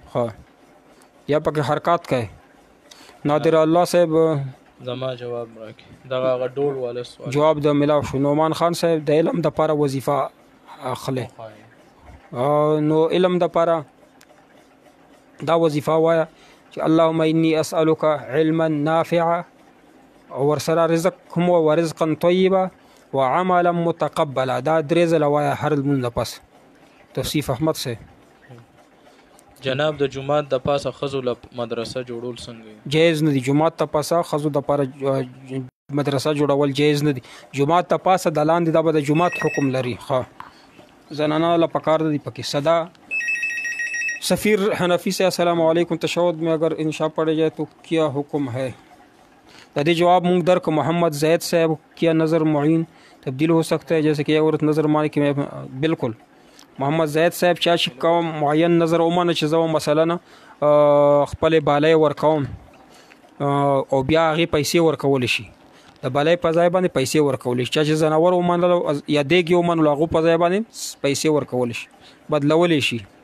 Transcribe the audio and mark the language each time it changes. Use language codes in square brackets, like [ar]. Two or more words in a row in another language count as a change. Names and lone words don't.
[ps] یا پکې حرکات کوې. نادر الله صاحب زما جواب راکړي، دغه هغه ډول والا سوال جواب د ملاو شو. نعمان خان صاحب د علم دپاره وظیفه اخلي، نو علم دپاره دا وظیفه وایه چې [ar] اللهم انی اسألک علما نافعا [ps] او ورسره رزق هم [ar] ورزقا طیبا وعملا متقبلا. [ps] دا درې ځله وایه هر لمونځ نه پس. توصیف احمد صاحب جناب د جمعات د پاسه ښځو له مدرسه جوړول څنګه جایز نه دي؟ جمعات ته پاسه ښځو دپاره مدرسه جوړول جایز نه دي. جمعات ته پاسه د لاندې دا به د جمعات حکم لري. زنانه له پکار دي پکې صدا. [ur] سفیر حنفی سے [ar] السلام علیکم، [ur] تشہد میں اگر انشاء پڑھے جائے تو کیا حکم ہے؟ [ps] دادی جواب مونگ در کو محمد زید صاحب [ur] کیا نظر معین تبدیل ہو سکتا ہے جیسے کہ عورت نظر مانے کہ میں بالکل [ps] محمد زید صاحب چا کوم معین نظر اومانه چې زو مثلا خپل بالای ورکوم او بیا هغه پیسې ورکول شي، د بالای په ځای باندې پیسې ورکول شي. چې زناور اومانه یا دیګ اومانه هغه په ځای باندې پیسې ورکول شي، بدلول شي.